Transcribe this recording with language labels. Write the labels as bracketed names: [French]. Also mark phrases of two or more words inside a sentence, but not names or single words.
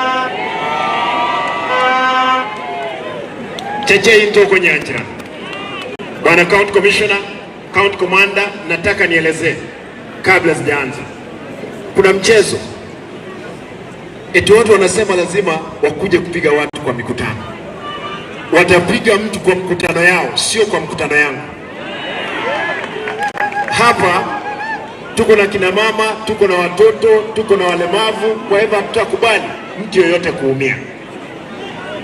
[Gusii] cheche into konyanjira [Swahili] bwana [English] county commissioner county commander [Swahili] nataka nielezee kabla sijaanza kuna mchezo eti watu wanasema lazima wakuje kupiga watu kwa mikutano. Watapiga mtu kwa mkutano yao, sio kwa mkutano yangu. Hapa tuko na kina mama, tuko na watoto, tuko na walemavu, kwa hivyo hatutakubali mtu yoyote kuumia.